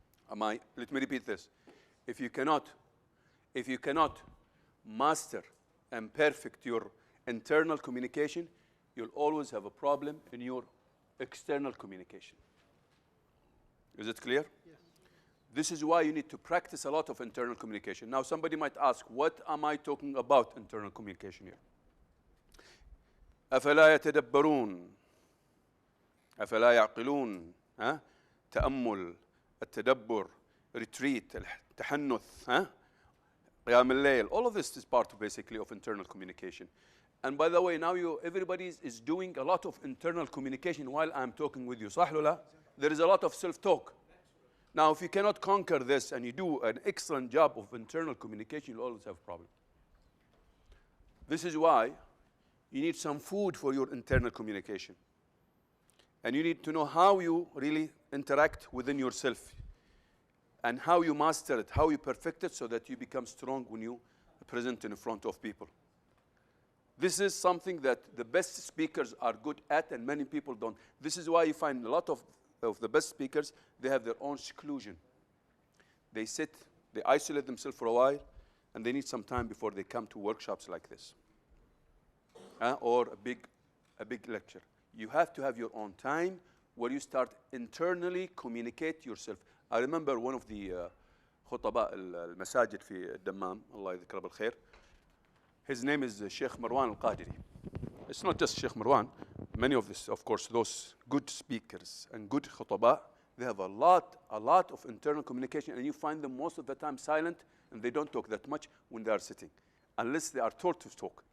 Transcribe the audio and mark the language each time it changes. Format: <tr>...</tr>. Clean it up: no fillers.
<en>Let me repeat this. If you cannot master and perfect your internal communication, you'll always have a problem in your external communication. Is it clear? Yes. This is why you need to practice a lot of internal communication. Now, somebody might ask, what am I talking about internal communication here?</en> <ar>أفلا يتدبرون أفلا يعقلون تأمل التدبر retreat التحنث قيام الليل.</ar> <en>All of this is part basically of internal communication. And by the way, now everybody is doing a lot of internal communication while I'm talking with you.</en> <ar>صح ولا لا?</ar> <en>There is a lot of self-talk. Now, if you cannot conquer this and you do an excellent job of internal communication, you'll always have a problem. This is why you need some food for your internal communication. And you need to know how you really interact within yourself and how you master it, how you perfect it so that you become strong when you present in front of people. This is something that the best speakers are good at and many people don't. This is why you find a lot of the best speakers, they have their own seclusion. They sit, they isolate themselves for a while, and they need some time before they come to workshops like this. Or a big lecture. You have to have your own time where you start internally communicate yourself. I remember one of the</en> <ar>خطباء المساجد في الدمام, الله يذكره بالخير.</ar> <en>His name is Sheikh Marwan al-Qadiri. It's not just Sheikh Marwan. Many of this, of course, those good speakers and good khutaba, they have a lot of internal communication, and you find them most of the time silent, and they don't talk that much when they are sitting, unless they are told to talk.</en>